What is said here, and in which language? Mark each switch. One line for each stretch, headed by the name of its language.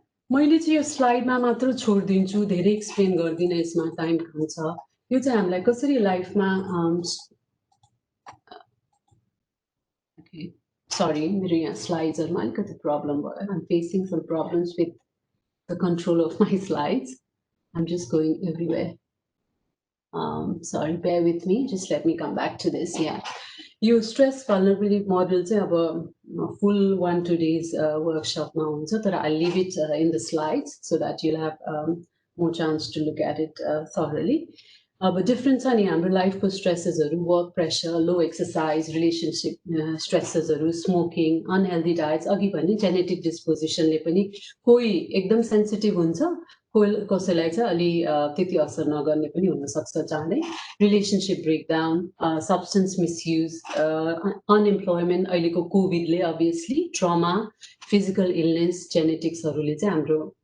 Nepali: मैले चाहिँ यो स्लाइडमा मात्र छोडिदिन्छु धेरै एक्सप्लेन गर्दिनँ यसमा टाइम खान्छ यो चाहिँ हामीलाई कसरी लाइफमा सरी मेरो यहाँ स्लाइड्सहरुमा अलिकति प्रब्लम भयो
English: I'm facing some problems with the control of my slides. I'm just going everywhere. Sorry, bear with me. Just let me come back to this. Yeah.
Nepali: यो stress vulnerability model चाहिँ अब full 1-2 days workshop मा हुन्छ तर
English: I'll leave it in the slides so that you'll have more chance to look at it thoroughly.
Nepali: अब different छ नि हाम्रो लाइफको स्ट्रेसेसहरू वर्क प्रेसर लो exercise relationship स्ट्रेसेसहरू smoking unhealthy diets अघि भने जेनेटिक डिस्पोजिसनले पनि कोही एकदम सेन्सिटिभ हुन्छ कसैलाई चाहिँ अलि त्यति असर नगर्ने पनि हुनसक्छ चाँडै relationship breakdown substance misuse unemployment अहिलेको कोभिडले अभियसली ट्रमा फिजिकल इलनेस जेनेटिक्सहरूले चाहिँ हाम्रो